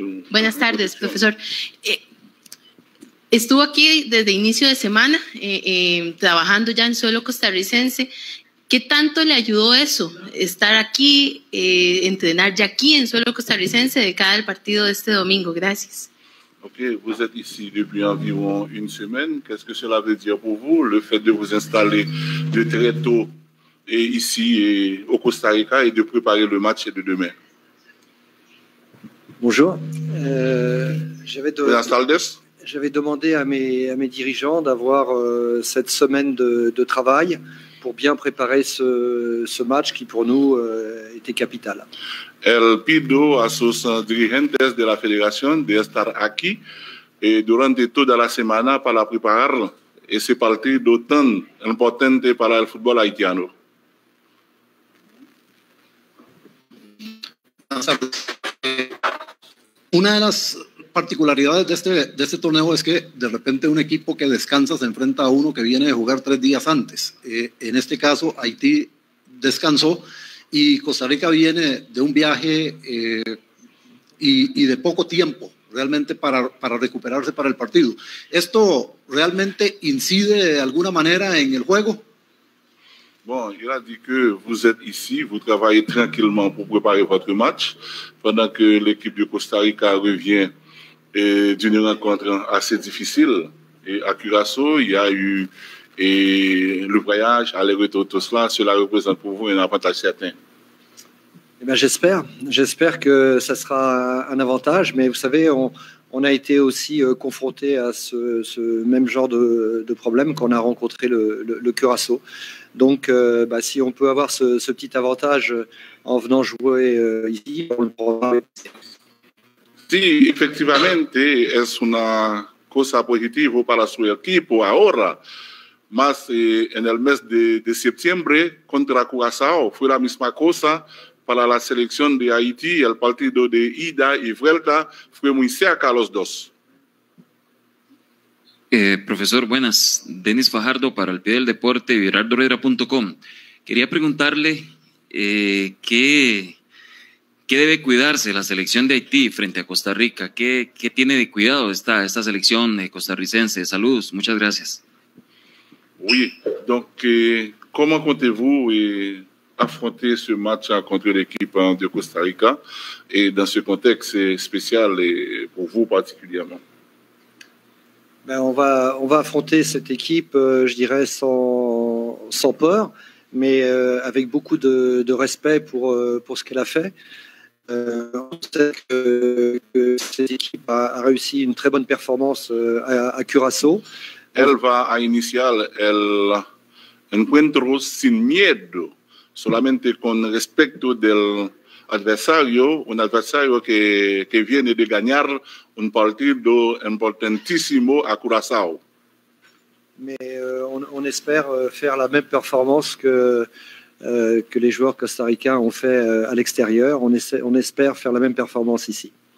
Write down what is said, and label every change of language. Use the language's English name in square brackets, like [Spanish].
[Spanish] Buenas tardes, profesor. Estuvo aquí desde inicio de semana trabajando ya en suelo costarricense. ¿Qué tanto le ayudó eso, estar aquí, entrenar ya aquí en suelo costarricense de cara al partido de este domingo? Gracias. [French] Ok, vous êtes ici depuis environ une semaine. Qu'est-ce que cela veut dire pour vous, le fait de vous installer de très tôt ici au Costa Rica et de préparer le match de demain? Bonjour. J'avais demandé à mes dirigeants d'avoir cette semaine de travail pour bien préparer ce match qui pour nous était capital. [Spanish] El pido a sus dirigentes de la federación de estar aquí durante toda la semana para preparar ese partido tan importante para el fútbol haitiano. Una de las particularidades de este torneo es que de repente un equipo que descansa se enfrenta a uno que viene de jugar 3 días antes. En este caso, Haití descansó y Costa Rica viene de un viaje y de poco tiempo realmente para recuperarse para el partido. ¿Esto realmente incide de alguna manera en el juego? [French] Bon, il a dit que vous êtes ici, vous travaillez tranquillement pour préparer votre match, pendant que l'équipe de Costa Rica revient d'une rencontre assez difficile. Et à Curaçao, il y a eu le voyage, aller-retour, tout cela représente pour vous un avantage certain. Eh bien, j'espère que ça sera un avantage, mais vous savez, on a été aussi confronté à ce même genre de problème qu'on a rencontré le Curaçao. Donc, si on peut avoir ce petit avantage en venant jouer ici, on le prendra. [Spanish] Sí, efectivamente es una cosa positiva para su equipo ahora. Más en el mes de septiembre contra Curazao fue la misma cosa para la selección de Haití. El partido de ida y vuelta fue muy cerca a los dos. Profesor, buenas. Denis Fajardo para El Pie del Deporte y virardorera.com. Quería preguntarle ¿qué debe cuidarse la selección de Haití frente a Costa Rica? ¿Qué tiene de cuidado esta selección costarricense? Saludos, muchas gracias. [French] Oui, donc comment comptez-vous affronter ce match contre l'équipe de Costa Rica et dans ce contexte spécial et pour vous particulièrement? On va affronter cette équipe, je dirais, sans peur, mais avec beaucoup de respect pour ce qu'elle a fait. On sait que cette équipe a réussi une très bonne performance à Curaçao. [Spanish] Él va a iniciar el encuentro sin miedo, solamente con respecto del adversario, un adversario que viene de ganar un partido importantísimo a Curaçao. [French] Mais on espère faire la même performance que les joueurs costaricains ont fait à l'extérieur. On espère faire la même performance ici.